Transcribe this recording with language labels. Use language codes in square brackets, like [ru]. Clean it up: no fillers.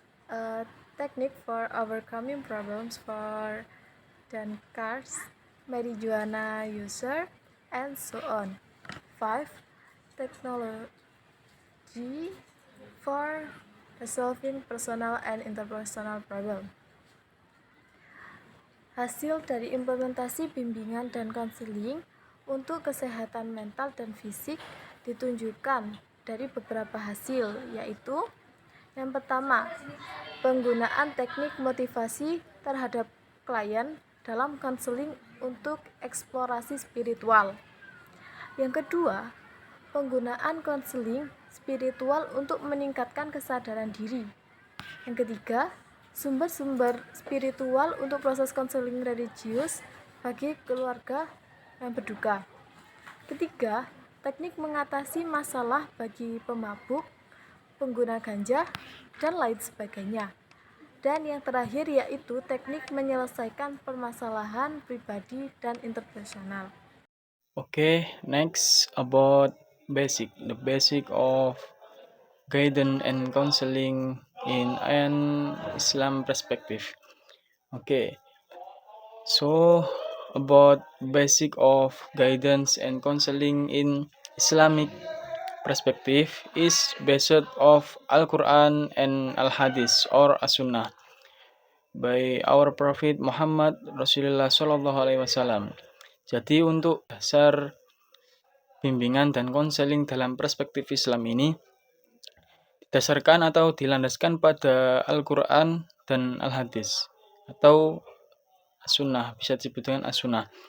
[en] A technique for overcoming problems for drunkards, marijuana user, and so on. 5. Technology for resolving personal and interpersonal problem. [id] Hasil dari implementasi bimbingan dan konseling untuk kesehatan mental dan fisik ditunjukkan dari beberapa hasil, yaitu yang pertama, penggunaan teknik motivasi terhadap klien dalam konseling untuk eksplorasi spiritual. Yang kedua, penggunaan konseling spiritual untuk meningkatkan kesadaran diri. Yang ketiga, sumber-sumber spiritual untuk proses konseling religius bagi keluarga yang berduka. Ketiga, teknik mengatasi masalah bagi pemabuk, pengguna ganja, dan lain sebagainya. Dan yang terakhir yaitu teknik menyelesaikan permasalahan pribadi dan interpersonal. [en] Okay, next about the basic of guidance and counseling in an Islam perspective. Okay, so about basic of guidance and counseling in Islamic perspective is based of Al-Quran and Al-Hadith or As-Sunnah by our Prophet Muhammad Rasulullah Sallallahu Alaihi Wasallam. [id] Jadi untuk dasar bimbingan dan konseling dalam perspektif Islam ini didasarkan atau dilandaskan pada Al-Quran dan Al-Hadis atau As-Sunnah, bisa disebut dengan As-Sunnah.